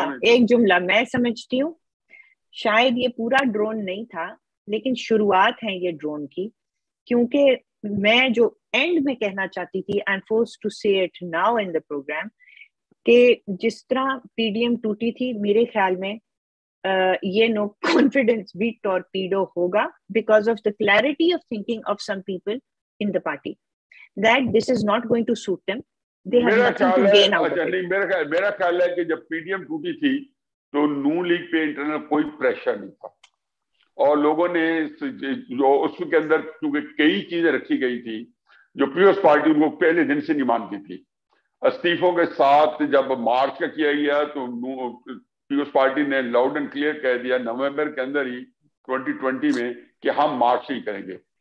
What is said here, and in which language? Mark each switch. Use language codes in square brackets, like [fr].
[ur] ایک جملہ میں سمجھتی ہوں شاید یہ پورا ڈرون نہیں تھا لیکن شروعات ہے یہ ڈرون کی, کیونکہ میں جو اینڈ میں کہنا چاہتی تھی, [en] I am forced to say it now in the program, [ur] کہ جس طرح پی ڈی ایم ٹوٹی تھی, میرے خیال میں یہ نو کانفیڈنس بھی ٹورپیڈو ہوگا [en] Because of the clarity of thinking of some people in the party that this is not going to suit them. They have nothing to gain out of it. [ur] میرا خیال ہے کہ جب پی ڈی ایم ٹوٹی تھی تو نون league پہ internal کوئی پریشر نہیں تھا, اور لوگوں نے جو اس کے اندر کیونکہ کئی چیزیں رکھی گئی تھی جو پیپلز پارٹی ان کو پہلے دن سے نہیں مانتی تھی. استعفوں کے ساتھ جب مارچ کا کیا گیا تو پیپلز پارٹی نے [en] loud and clear [ur] کہہ دیا نومبر کے اندر ہی 2020 میں کہ ہم مارچ نہیں کریں گے.